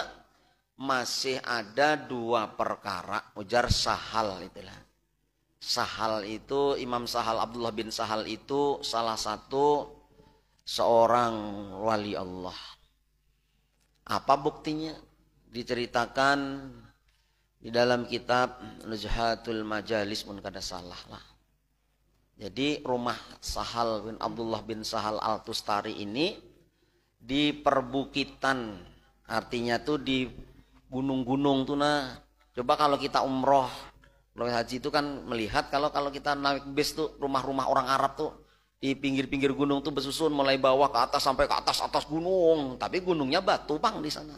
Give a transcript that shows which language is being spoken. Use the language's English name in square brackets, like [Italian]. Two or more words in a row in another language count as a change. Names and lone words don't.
[Indonesian] Masih ada dua perkara, ujar Sahal itulah. Sahal itu, Imam Sahal, Abdullah bin Sahal itu salah satu seorang wali Allah. Apa buktinya? Diceritakan di dalam kitab Nuzhatul Majalis, [Banjar] pun kada salah lah. [Indonesian] Jadi rumah Sahal bin Abdullah bin Sahal Al-Tustari ini di perbukitan, artinya tuh di gunung-gunung tuh nah. Coba kalau kita umroh, kalau haji itu kan melihat kalau kita naik bis tuh rumah-rumah orang Arab tuh di pinggir-pinggir gunung tuh bersusun mulai bawah ke atas sampai ke atas gunung, tapi gunungnya batu bang di sana.